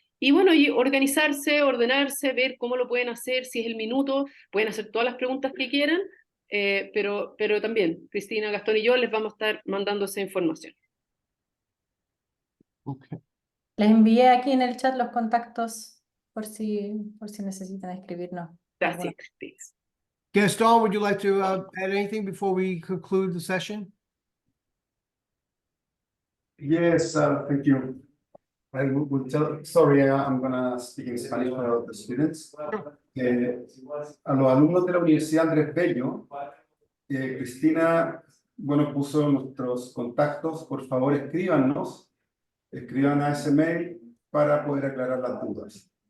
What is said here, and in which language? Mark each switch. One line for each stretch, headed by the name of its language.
Spanish: Y bueno, y organizarse, ordenarse, ver cómo lo pueden hacer, si es el minuto, pueden hacer todas las preguntas que quieran, pero también Cristina, Gastón y yo les vamos a estar mandando esa información.
English: Okay.
Spanish: Les envié aquí en el chat los contactos por si necesitan escribirnos. Gracias, Cristina.
English: Gaston, would you like to add anything before we conclude the session? Yes, thank you. I will sorry, I'm gonna speak in Spanish for the students.
Spanish: A los alumnos de la Universidad Andrés Bello, Cristina, bueno, puso nuestros contactos. Por favor, escriban a ese mail para poder aclarar las dudas.